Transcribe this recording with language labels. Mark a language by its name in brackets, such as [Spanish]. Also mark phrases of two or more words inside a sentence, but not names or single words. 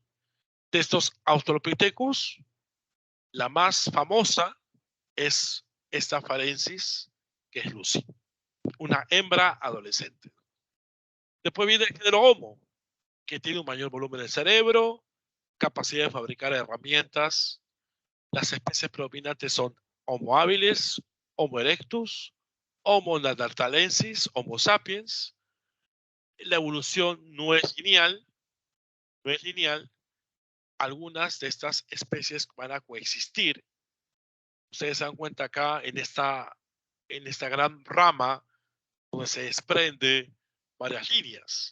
[Spanish] De estos Australopithecus, la más famosa es esta afarensis, que es Lucy, una hembra adolescente. Después viene el género Homo, que tiene un mayor volumen del cerebro, capacidad de fabricar herramientas. Las especies predominantes son Homo habilis, Homo erectus, Homo neanderthalensis, Homo sapiens. La evolución no es lineal. Algunas de estas especies van a coexistir. Ustedes se dan cuenta acá en esta gran rama donde se desprende varias líneas.